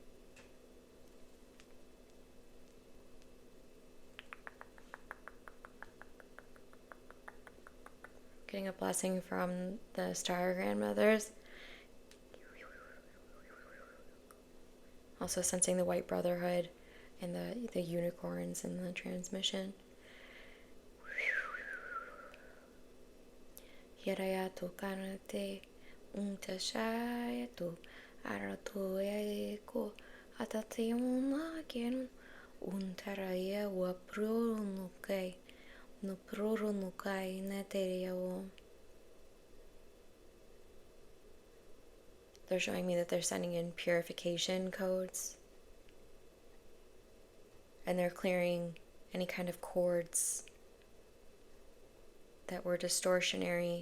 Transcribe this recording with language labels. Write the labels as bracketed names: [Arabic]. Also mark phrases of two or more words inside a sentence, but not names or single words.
[English] Getting a blessing from the star grandmothers. Also sensing the white brotherhood and the unicorns in the transmission. Hirayatu karate untashayatu aratoyeko atatayona kenu untaraya wa pronukai no pronukai neteriawo. They're showing me that they're sending in purification codes. And they're clearing any kind of cords that were distortionary.